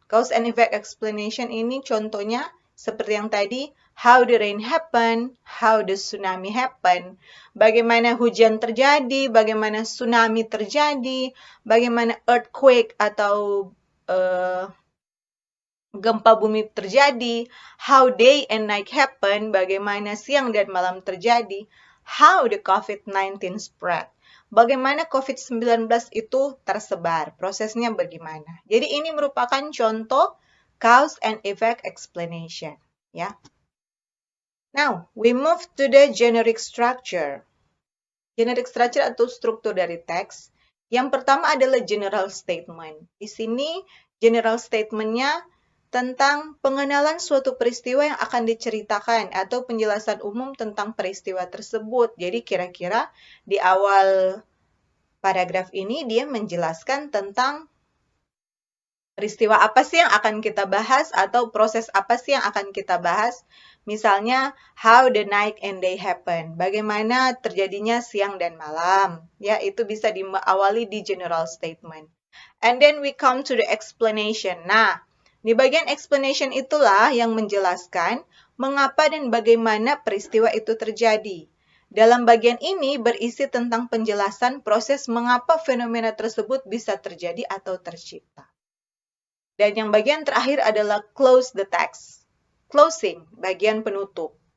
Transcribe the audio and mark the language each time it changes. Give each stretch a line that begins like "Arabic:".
Indonesian: Cause and effect explanation ini contohnya seperti yang tadi,
English: how the rain happen, how the tsunami happen,
Indonesian: bagaimana hujan terjadi, bagaimana tsunami terjadi, bagaimana earthquake atau gempa bumi terjadi,
English: how day and night happen,
Indonesian: bagaimana siang dan malam terjadi,
English: how the COVID-19 spread,
Indonesian: bagaimana COVID-19 itu tersebar, prosesnya bagaimana. Jadi ini merupakan contoh cause and effect explanation, ya.
English: Now, we move to the generic structure.
Indonesian: Generic structure atau struktur dari teks. Yang pertama adalah general statement. Di sini general statement-nya tentang pengenalan suatu peristiwa yang akan diceritakan atau penjelasan umum tentang peristiwa tersebut. Jadi kira-kira di awal paragraf ini dia menjelaskan tentang peristiwa apa sih yang akan kita bahas atau proses apa sih yang akan kita bahas.
English: Misalnya, how the night and day happen.
Indonesian: Bagaimana terjadinya siang dan malam. Ya, itu bisa diawali di general statement.
English: And then we come to the explanation.
Indonesian: Nah, di bagian explanation itulah yang menjelaskan mengapa dan bagaimana peristiwa itu terjadi. Dalam bagian ini berisi tentang penjelasan proses mengapa fenomena tersebut bisa terjadi atau tercipta. Dan yang bagian terakhir adalah close the text. Closing, bagian penutup.